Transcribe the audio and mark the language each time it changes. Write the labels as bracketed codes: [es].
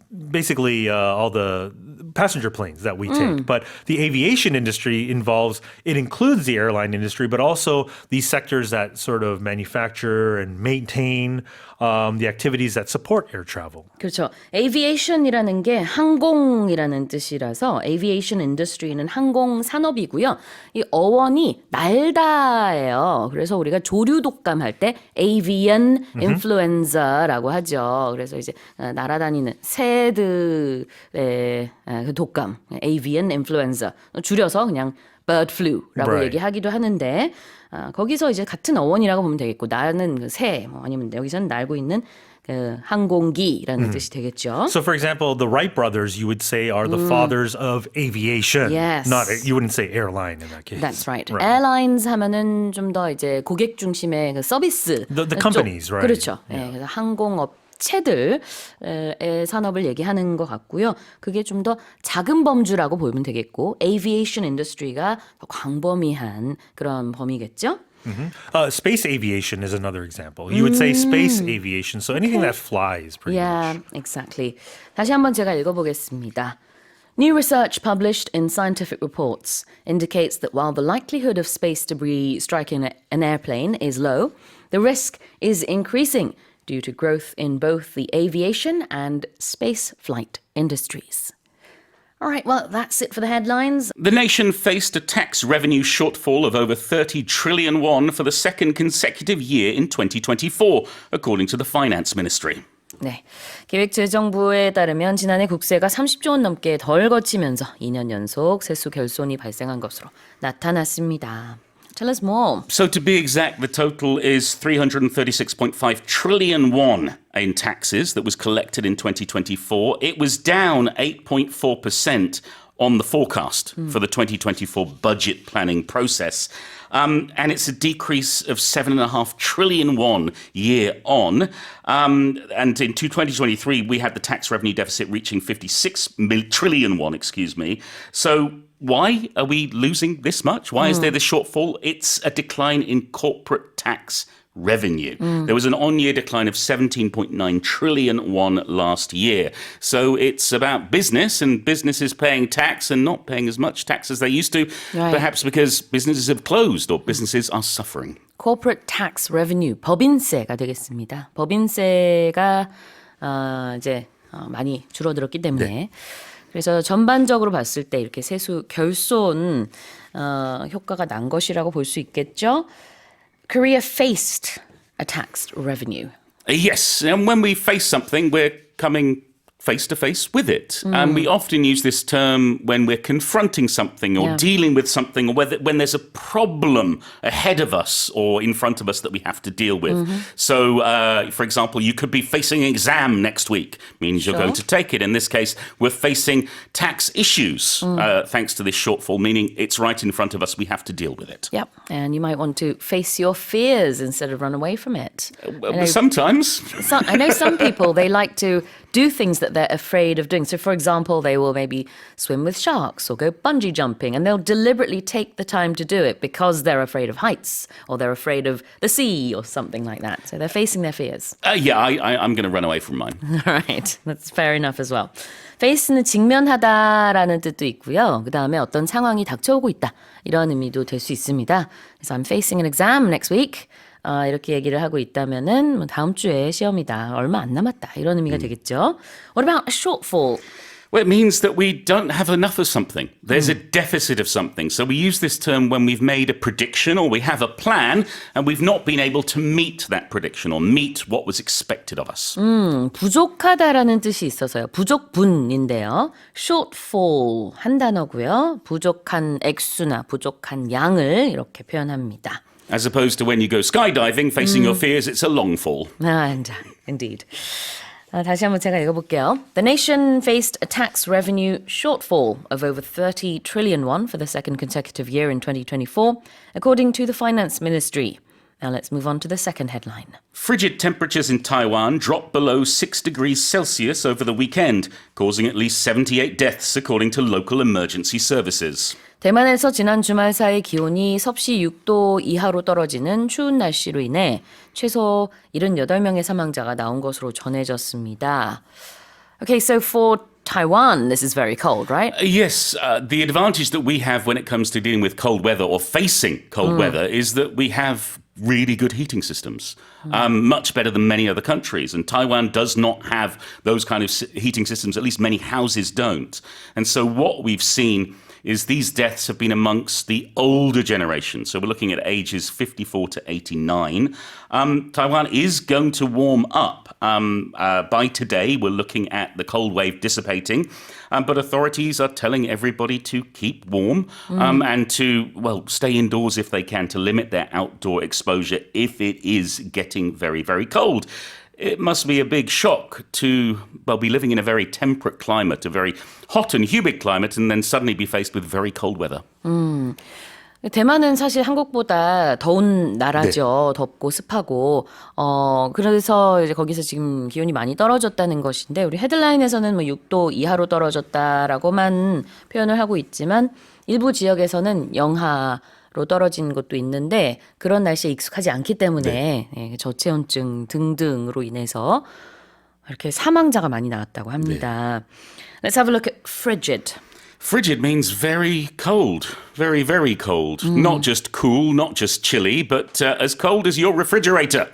[en] Basically all the passenger planes that we take. But the aviation industry includes the airline industry, but also these sectors that sort of manufacture and maintain the activities that support air travel. [ko] 그렇죠. aviation이라는 게 항공이라는 뜻이라서 aviation industry는 항공 산업이고요. 이 어원이 날다예요. 그래서 우리가 조류 독감할 때 avian influenza라고 하죠. 그래서 이제 날아다니는 새들의 그 독감, avian influenza. 줄여서 그냥 bird flu라고 [en] Right. [ko] 얘기하기도 하는데 거기서 이제 같은 어원이라고 보면 되겠고 나는 그 새, 뭐 아니면 여기서는 날고 있는 그 항공기라는 뜻이 되겠죠. [en] So, for example, the Wright brothers, you would say, are the fathers of aviation. Yes. You wouldn't say airline in that case. That's right. [ko] Airlines 하면은 좀 더 이제 고객 중심의 그 서비스. [en] The companies, right? [ko] 그렇죠. 예, 그래서 항공업체들의 산업을 얘기하는 것 같고요. 그게 좀 더 작은 범주라고 보면 되겠고, aviation industry가 더 광범위한 그런 범위겠죠. [en] Space aviation is another example. You would say space aviation, so anything that flies, pretty Yeah, much. exactly. [ko] 다시 한번 제가 읽어보겠습니다. [en] New research published in Scientific Reports indicates that while the likelihood of space debris striking an airplane is low, the risk is increasing due to growth in both the aviation and space flight industries. All right, well, that's it for the headlines. The nation faced a tax revenue shortfall of over 30 trillion won for the second consecutive year in 2024, according to the Finance Ministry. [ko] 네, 기획재정부에 따르면 지난해 국세가 30조 원 넘게 덜 거치면서 2년 연속 세수 결손이 발생한 것으로 나타났습니다. [en] Tell us more. So to be exact, the total is 336.5 trillion won in taxes that was collected in 2024. It was down 8.4% on the forecast for the 2024 budget planning process. And it's a decrease of 7.5 trillion won year on. And in 2023, we had the tax revenue deficit reaching 56 trillion won, So why are we losing this much? Why is there this shortfall? It's a decline in corporate tax revenue. There was an on-year decline of 17.9 trillion won last year. So it's about business and businesses paying tax and not paying as much tax as they used to, Right. perhaps because businesses have closed or businesses are suffering. corporate tax revenue, [ko] 법인세가 되겠습니다. 법인세가 이제 많이 줄어들었기 때문에 그래서 전반적으로 봤을 때 이렇게 세수 결손 효과가 난 것이라고 볼 수 있겠죠. [en] Korea faced a tax revenue. Yes, and when we face something, we're coming face to face with it. And we often use this term when we're confronting something or Yeah. dealing with something, or when there's a problem ahead of us or in front of us that we have to deal with. So, for example, you could be facing an exam next week, means you're Sure. going to take it. In this case, we're facing tax issues thanks to this shortfall, meaning it's right in front of us, we have to deal with it. Yep, and you might want to face your fears instead of run away from it. Sometimes. I know some people, they like to do things that they're afraid of doing. So, for example, they will maybe swim with sharks or go bungee jumping, and they'll deliberately take the time to do it because they're afraid of heights or they're afraid of the sea or something like that. So they're facing their fears. I'm going to run away from mine. All right, that's fair enough as well. [ko] face는 직면하다라는 뜻도 있고요. 그 다음에 어떤 상황이 닥쳐오고 있다 이런 의미도 될 수 있습니다. [en] 그래서 I'm facing an exam next week. [ko] 이렇게 얘기를 하고 있다면은 뭐 다음 주에 시험이다. 얼마 안 남았다. 이런 의미가 되겠죠. [en] What about a shortfall? Well, it means that we don't have enough of something. There's a deficit of something. So we use this term when we've made a prediction or we have a plan and we've not been able to meet that prediction or meet what was expected of us. [ko] 부족하다라는 뜻이 있어서요. 부족분인데요. shortfall 한 단어고요. 부족한 액수나 부족한 양을 이렇게 표현합니다. [en] As opposed to when you go skydiving, facing your fears, it's a long fall. Indeed. [ko] 다시 한번 제가 읽어볼게요. [en] The nation faced a tax revenue shortfall of over 30 trillion won for the second consecutive year in 2024, according to the finance ministry. Now let's move on to the second headline. Frigid temperatures in Taiwan dropped below 6 degrees Celsius over the weekend, causing at least 78 deaths, according to local emergency services. [ko] 대만에서 지난 주말 사이 기온이 섭씨 6도 이하로 떨어지는 추운 날씨로 인해 최소 78명의 사망자가 나온 것으로 전해졌습니다. [en] Okay, so for Taiwan, this is very cold, right? Yes, the advantage that we have when it comes to dealing with cold weather or facing cold weather is that we have really good heating systems, much better than many other countries. And Taiwan does not have those kind of heating systems, at least many houses don't. And so what we've seen is these deaths have been amongst the older generation. So we're looking at ages 54 to 89. Taiwan is going to warm up. By today, we're looking at the cold wave dissipating. But authorities are telling everybody to keep warm and to, well, stay indoors if they can, to limit their outdoor exposure if it is getting very, very cold. It must be a big shock to, well, be living in a very temperate climate, a very hot and humid climate, and then suddenly be faced with very cold weather. [ko] 대만은 사실 한국보다 더운 나라죠. 덥고 습하고. 그래서 이제 거기서 지금 기온이 많이 떨어졌다는 것인데, 우리 헤드라인에서는 뭐 6도 이하로 떨어졌다라고만 표현을 하고 있지만, 일부 지역에서는 영하로 떨어진 곳도 있는데, 그런 날씨에 익숙하지 않기 때문에 저체온증 등등으로 인해서 이렇게 사망자가 많이 나왔다고 합니다. [en] Let's have a look at frigid. Frigid means very cold, very, very cold. Not just cool, not just chilly, but as cold as your refrigerator.